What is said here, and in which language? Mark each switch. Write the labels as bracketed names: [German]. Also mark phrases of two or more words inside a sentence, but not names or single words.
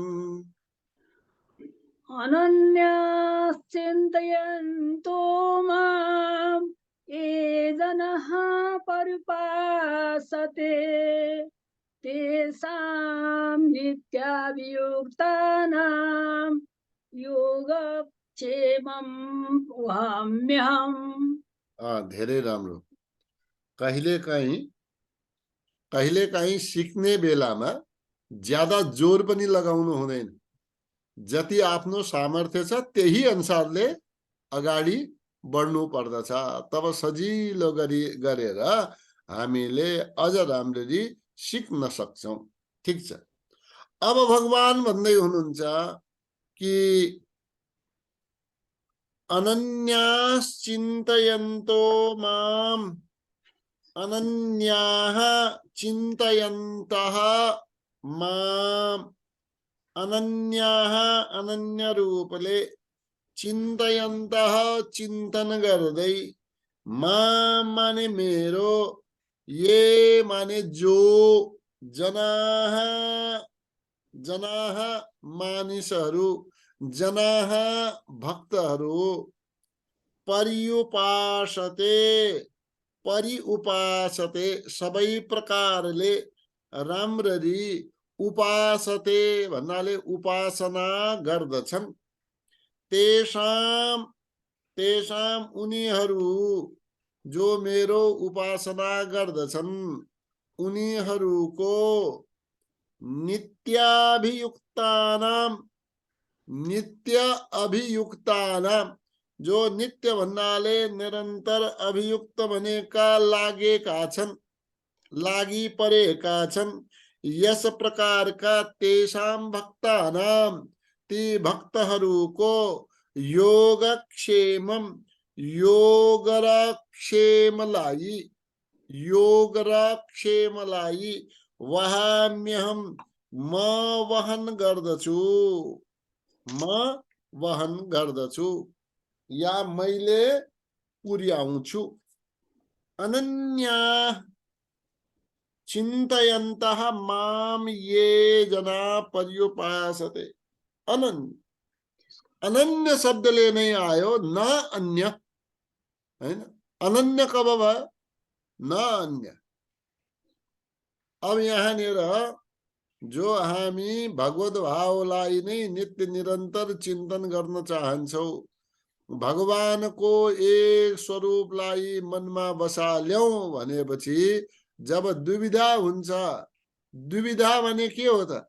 [Sanskrit] अनन्याश्चिन्तयन्तो माम् ये जनाः पर्युपासते तेषां नित्याभियुक्तानां योगक्षेमं वहाम्यहम् [Nepali] धेरै राम्रो कहिलेकाहीँ सिक्ने बेलामा ज्यादा जोर पनि लगाउनु हुँदैन जति आफ्नो सामर्थ्य छ त्यही अनुसारले अगाडि बढ्नु पर्दछ तब सजिलो गरेर हामीले अझ राम्ररी सिक्न सक्छौं ठीक छ अब भगवान भन्दै हुनुहुन्छ कि [Sanskrit] अनन्यास चिन्तयन्तो माम अनन्याः चिन्तयन्तः माम अनन्याः [Nepali] अनन्य रूपले चिन्तयन्तः चिन्तन गर्दै माम माने मेरो ये माने जो [Sanskrit] जनाः जनाः [Nepali] मानिसहरू जनाः भक्तहरू [Sanskrit] पर्युपासते परिउपासते [Nepali] सबै प्रकारले राम्ररी उपासते भन्नाले उपासना गर्दछन् [Sanskrit] तेषां तेषां [Nepali] उनीहरू जो मेरो उपासना गर्दछन् उनीहरूको [Sanskrit] नित्याभियुक्तानां नित्य अभियुक्तानां [Nepali] जो नित्य भन्नाले निरन्तर अभियुक्त भनेका लागेका छन् लागि परेका छन् यस प्रकारका [Sanskrit] तेषां भक्तानां [Nepali] ती भक्तहरूको योगक्षेमम योगक्षेमलाई वहाम्यहम म वहन गर्दछु या मैले पुर्याउँछु [Sanskrit] अनन्या चिन्तयन्तः माम ये जना पर्युपासते [Nepali] अनन्य शब्दले नै आयो न अन्य हैन अनन्य कब भयो न अन्य अब यहाँनिर जो हामी भगवत भावलाई नै नित्य निरन्तर चिन्तन गर्न चाहन्छौ, भगवानको एक स्वरूपलाई मनमा बसाल्यौं भनेपछि जब दुविधा हुन्छ, दुविधा भने के हो त?